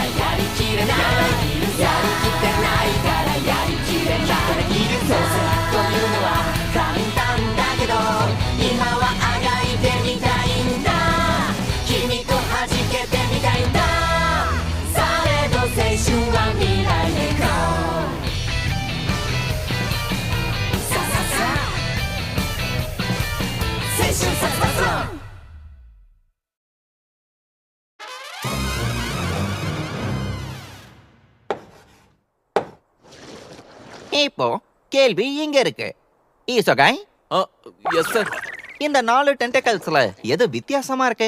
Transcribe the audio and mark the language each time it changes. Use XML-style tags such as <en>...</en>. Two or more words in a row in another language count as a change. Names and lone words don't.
<ja>やりきれないやりきってないからやりきれないそうせというのは簡単だけど今はあがいてみたいんだ君と弾けてみたいんだ青春は未来へ行こうさささ青春さささ</ja> <ta>இப்போ கேள்வி இங்க இருக்கு. ஈசோகாய், எஸ் சார். இந்த 4 டென்டக்கல்ஸ்ல எது வித்தியாசமா இருக்கு?</ta>